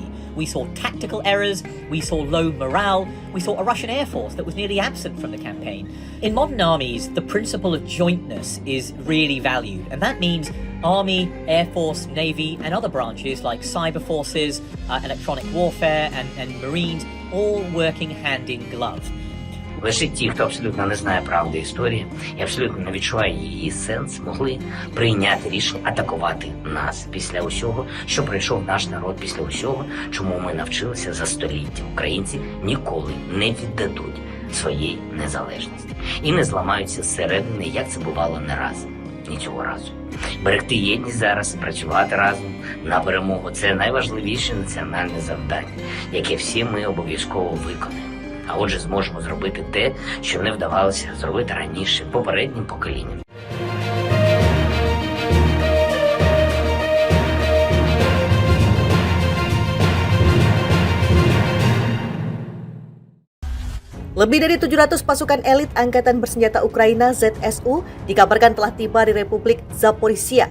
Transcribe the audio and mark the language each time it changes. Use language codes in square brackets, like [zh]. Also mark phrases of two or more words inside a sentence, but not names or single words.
[en] We saw tactical errors, we saw low morale, we saw a Russian air force that was nearly absent from the campaign. In modern armies, the principle of jointness is really valued, and that means Army, Air Force, Navy, and other branches like cyber forces, electronic warfare, and Marines all working hand in glove. [uk] Лише ті, хто абсолютно не знає правди історії і абсолютно не відчуває її сенс, могли прийняти рішення атакувати нас після усього, що пройшов наш народ, після усього, чому ми навчилися за століття. Українці ніколи не віддадуть своєї незалежності і не зламаються зсередини, як це бувало не раз, ні цього разу. Берегти єдність зараз і працювати разом на перемогу – це найважливіше національне завдання, яке всі ми обов'язково виконаємо. А отже, зможемо зробити те, що не вдавалося зробити раніше попереднім поколінням. [id] Lebih dari 700 pasukan elit Angkatan Bersenjata Ukraina ZSU dikabarkan telah tiba di Republik Zaporizhia.